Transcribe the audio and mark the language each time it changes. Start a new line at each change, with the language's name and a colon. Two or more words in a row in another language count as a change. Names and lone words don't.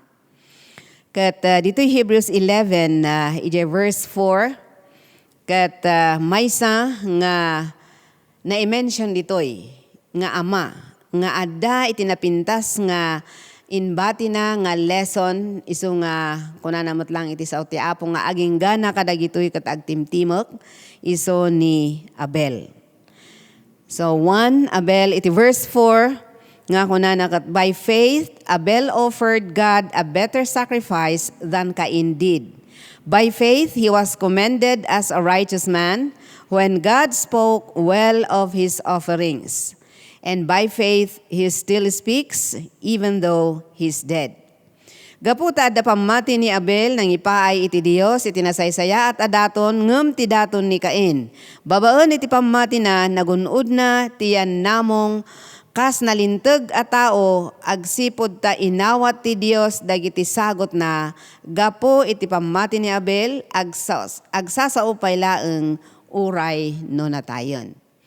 Iloko: Ket ditoy Hebrews 11 iti verse 4 ket maysa nga na-mention ditoy nga ama nga adda iti napintas nga inbati na nga lesson isu nga kunanamot lang iti sao ti Apo nga aging gana kadagitoy ket agtimtimok isu ni Abel.
English: So 1 Abel
Iloko: iti verse 4 nga kunana ket
English: by faith Abel offered God a better sacrifice than Cain did. By faith he was commended as a righteous man when God spoke well of his offerings. And by faith, he still speaks even though he's dead.
Iloko: Gaputa adda pamati ni Abel nang ipaay iti Dios iti nasaysaya at adaton ngem ti daton ni Cain. Babaen iti pamati na nagunod na tiyan namong kas nalinteg a tao agsipod ta inawat ti Dios dagiti sagot na gapo iti pamati ni Abel agsasaupay laeng uray no natayon.